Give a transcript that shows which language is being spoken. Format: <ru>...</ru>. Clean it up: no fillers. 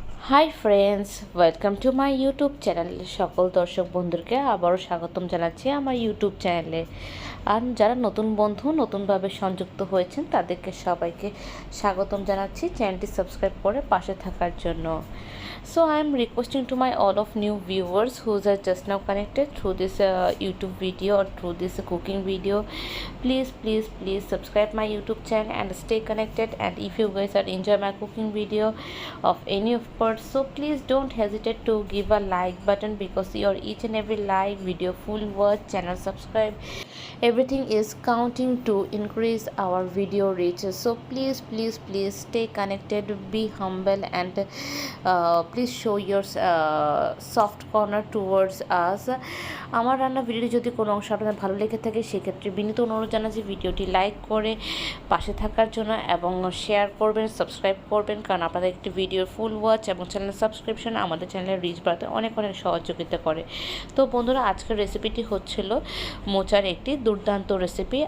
<en>Hi friends, welcome to my YouTube channel.</en> <bn>সকল দর্শক বন্ধুকে আবারও স্বাগতম জানাচ্ছি আমার ইউটিউব চ্যানেলে। আর যারা নতুন বন্ধু নতুনভাবে সংযুক্ত হয়েছেন তাদেরকে সবাইকে স্বাগতম জানাচ্ছি চ্যানেলটি সাবস্ক্রাইব করে পাশে থাকার জন্য।</bn> <en>So I am requesting to my all of new viewers who are just now connected through this YouTube video or through this cooking video, please subscribe my YouTube channel and stay connected. And if you guys are enjoy my cooking video of any of parts, so please don't hesitate to give a like button, because your each and every like, video full watch, channel subscribe, everything is counting to increase our video reach. So please stay connected, be humble, and please show your soft corner towards us.</en> <bn>আমার রান্না ভিডিওটি যদি কোনো অংশ আপনাদের ভালো লেগে থাকে সেক্ষেত্রে বিনীত অনুরোধ জানাচ্ছি ভিডিওটি লাইক করে পাশে থাকার জন্য এবং শেয়ার করবেন, সাবস্ক্রাইব করবেন, কারণ আপনাদের একটি ভিডিওর ফুল ওয়াচ এবং চ্যানেল সাবস্ক্রিপশন আমাদের চ্যানেলের রিচ বাড়াতে অনেক সহযোগিতা করে। তো বন্ধুরা, আজকের রেসিপিটি হচ্ছিল মোচার একটি দুর্দান্ত রেসিপি।</bn>